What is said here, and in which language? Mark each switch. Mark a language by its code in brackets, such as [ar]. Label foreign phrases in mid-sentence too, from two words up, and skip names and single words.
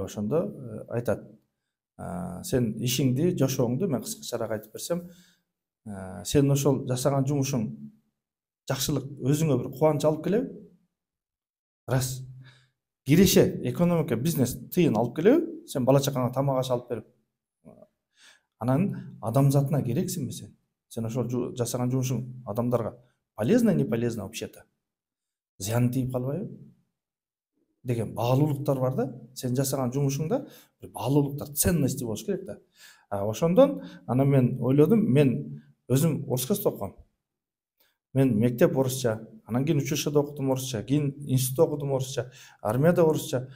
[ky] Ошондо айтат, сен ишиңди, жашооңду мен кыскачараак айтып берсем, сен ошол жасаган жумушуң жакшылык өзүңө бир кубанч алып келеби? Рас. Киреше, экономика, бизнес тыйын алып келеби? Сен бала чакаңа тамак аш алып берип. Анан адамзатына керексиңби сен? Сен ошол жасаган жумушуң адамдарга [ru] полезно, не полезно вообще-то? [ky] Зыяны тийип калбайбы? Деген баалуулуктар бар да. Сен жасаган жумушуңда бир баалуулуктар, ценности болуш керек да. Ошондон анан мен ойлодум, мен өзүм орус курста окугам. Мен мектеп орусча, анан кийин училищеде окудум орусча, кийин институтта окудум орусча, армияда орусча.